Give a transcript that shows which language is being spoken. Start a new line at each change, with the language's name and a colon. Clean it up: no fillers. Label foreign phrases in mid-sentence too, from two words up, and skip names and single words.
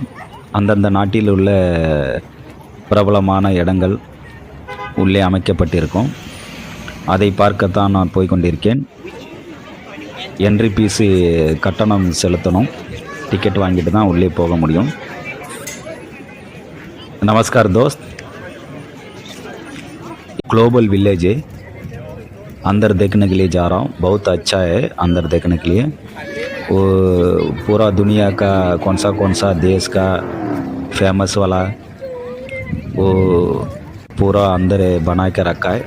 Tamil: அந்தந்த நாட்டில் உள்ள பிரபலமான இடங்கள் உள்ளே அமைக்கப்பட்டிருக்கும். அதை பார்க்கத்தான் நான் போய்கொண்டிருக்கேன்.
English: entry fees
Tamil: கட்டணம் செலுத்தணும். டிக்கெட் வாங்கிட்டு தான் உள்ளே போக முடியும்.
Hindi: नमस्कार दोस्त, ग्लोबल विलेज है, अंदर देखने के लिए जा रहा हूँ. बहुत अच्छा है अंदर देखने के लिए. वो पूरा दुनिया का कौन सा देश का फेमस वाला वो पूरा अंदर बना के रखा है.